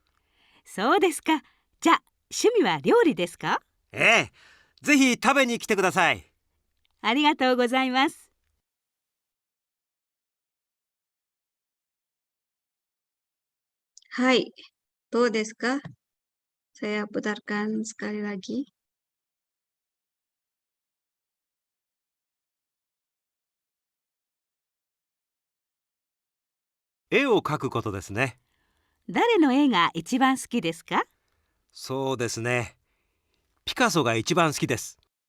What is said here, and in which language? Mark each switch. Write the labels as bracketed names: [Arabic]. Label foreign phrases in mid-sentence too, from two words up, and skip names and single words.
[Japanese] そうですか。じゃあ、趣味は料理ですか？ええ、ぜひ食べに来てください。ありがとうございます。 Hai, どうですか? [Indonesian] Saya putarkan sekali lagi. [Japanese] 絵を描くことですね。誰の絵が一番好きですか？そうですね。ピカソが一番好きです。